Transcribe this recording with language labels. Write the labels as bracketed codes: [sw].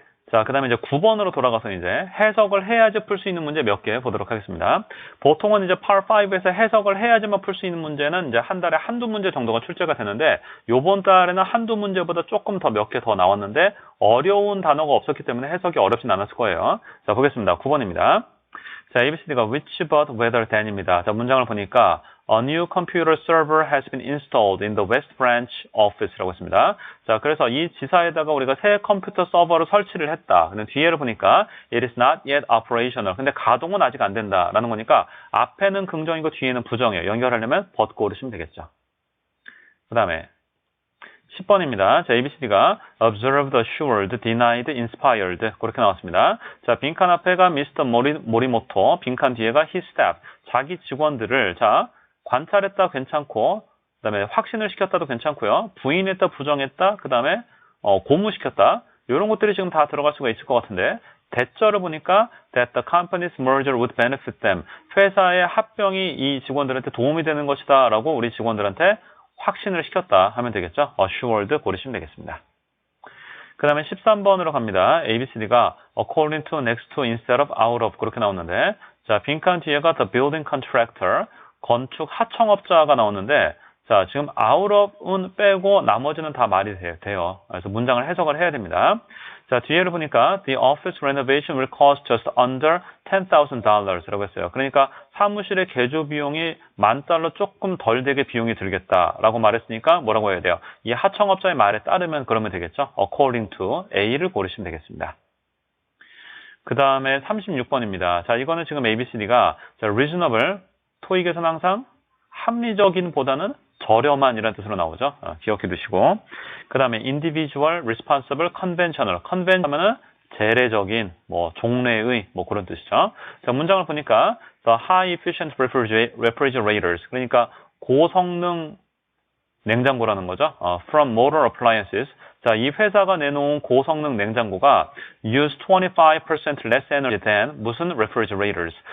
[ko] 자, 그 다음에 이제 9번으로 돌아가서 이제 해석을 해야지 풀 수 있는 문제 몇 개 보도록 하겠습니다. 보통은 이제 Part 5에서 해석을 해야지만 풀 수 있는 문제는 이제 한 달에 한두 문제 정도가 출제가 되는데, 요번 달에는 한두 문제보다 조금 더 몇 개 더 나왔는데, 어려운 단어가 없었기 때문에 해석이 어렵진 않았을 거예요. 자, 보겠습니다. 9번입니다. [en] 자, ABCD가 which but whether than입니다. 자, [ko] 문장을 보니까 [en] A new computer server has been installed in the West Branch office라고 했습니다. [ko] 자, 그래서 이 지사에다가 우리가 새 컴퓨터 서버를 설치를 했다. 근데 뒤에를 보니까 [en] it is not yet operational. [ko] 근데 가동은 아직 안 된다라는 거니까 앞에는 긍정이고 뒤에는 부정이에요. 연결하려면 but 고르시면 되겠죠. 그 다음에 10번입니다. 자, ABCD가 observed, assured, denied, inspired 그렇게 나왔습니다. 자, 빈칸 앞에가 Mr. 모리모토, 빈칸 뒤에가 his staff, 자기 직원들을 자 관찰했다 괜찮고, 그 다음에 확신을 시켰다도 괜찮고요. 부인했다, 부정했다, 그 다음에 고무시켰다. 이런 것들이 지금 다 들어갈 수가 있을 것 같은데, 대절을 보니까 [en] that the company's merger would benefit them. [ko] 회사의 합병이 이 직원들한테 도움이 되는 것이다 라고 우리 직원들한테 확신을 시켰다 하면 되겠죠. assured 고르시면 되겠습니다. 그 다음에 13번으로 갑니다. ABCD가 according to, next to, instead of, out of 그렇게 나오는데, 자, 빈칸 뒤에가 [en] the building contractor, [ko] 건축 하청업자가 나오는데, 자, 지금 out of은 빼고 나머지는 다 말이 돼요. 그래서 문장을 해석을 해야 됩니다. 자, 뒤에를 보니까 [en] the office renovation will cost just under $10,000라고 했어요. [ko] 그러니까 사무실의 개조 비용이 $10,000 조금 덜 되게 비용이 들겠다라고 말했으니까 뭐라고 해야 돼요? 이 하청업자의 말에 따르면 그러면 되겠죠. according to A를 고르시면 되겠습니다. 그 다음에 36번입니다. 자, 이거는 지금 ABCD가 자, reasonable, 토익에서는 항상 합리적인 보다는 저렴한 이라는 뜻으로 나오죠. 기억해 두시고. 그 다음에 individual, responsible, conventional. conventional은 재래적인, 뭐 종래의 뭐 그런 뜻이죠. 자, 문장을 보니까 [en] the high efficient refrigerators. [ko] 그러니까 고성능 냉장고라는 거죠. [en] From motor appliances. [ko] 자, 이 회사가 내놓은 고성능 냉장고가 [en] use 25% less energy than [ko] 무슨 refrigerators.